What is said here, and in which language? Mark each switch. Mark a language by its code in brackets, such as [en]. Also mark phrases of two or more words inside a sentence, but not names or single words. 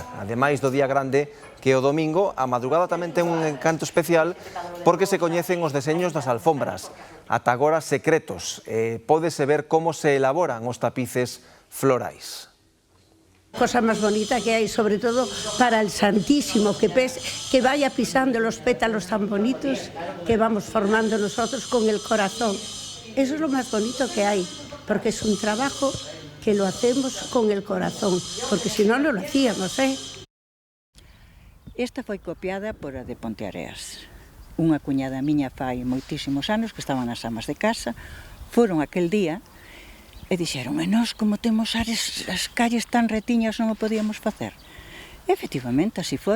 [gl] Ademais do día grande, que o domingo, a madrugada tamén ten un encanto especial porque se coñecen os deseños das alfombras, ata agora secretos. Pódese ver como se elaboran os tapices florais. Cosa máis bonita que hai, [es] sobre todo para el Santísimo, que vaya pisando los pétalos tan bonitos que vamos formando nosotros con el corazón. Eso es lo más bonito que hay, porque es un trabajo que lo hacemos con el corazón, porque si no, no lo hacíamos, ¿eh? [gl] Esta foi copiada por a de Ponteareas. Unha cuñada miña fai moitísimos anos que estaban nas amas de casa, foron aquel día e dixeron, e nós, como temos as calles tan retiñas, non o podíamos facer. E, efectivamente, así foi.